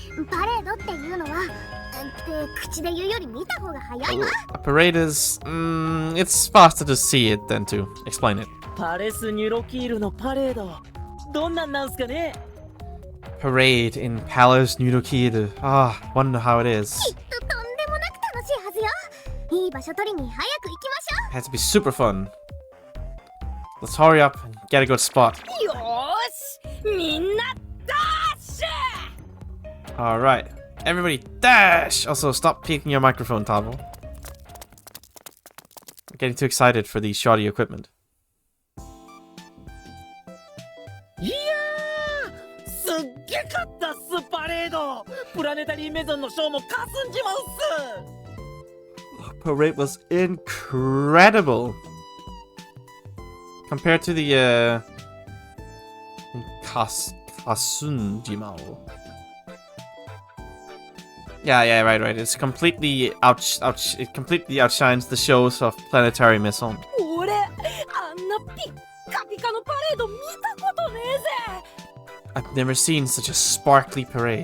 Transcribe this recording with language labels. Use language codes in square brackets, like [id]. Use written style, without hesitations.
[ja] パレードっていうのはって口で言うより見た方が早いわ。 [en] A parade is, it's faster to see it than to explain it. [ja] パレスニュロキールのパレードどんなんなんすかね？ [en] Parade in Palace Nidokiru. Wonder how it is. [ja] きっととんでもなく楽しいはずよ。いい場所取りに早く行きましょ [en] It has to be super fun. Let's hurry up and get a good spot. [ja] よーし、みんなダッシュ。 [en] Alright. Everybody dash! Also, stop peeking your microphone, Tavo. I'm getting too excited for the shoddy equipment. [ja] いやーすっげかったっすパレード。プラネタリーメゾンのショーもかすんじまうっす。 [en] Parade was incredible. Compared to the, Kasunjimao. Yeah, right. It's completely it completely outshines the shows of Planetary Maison. [ja] 俺、あんなピッカピカのパレード見たことねえぜ。 [en] I've never seen such a sparkly parade.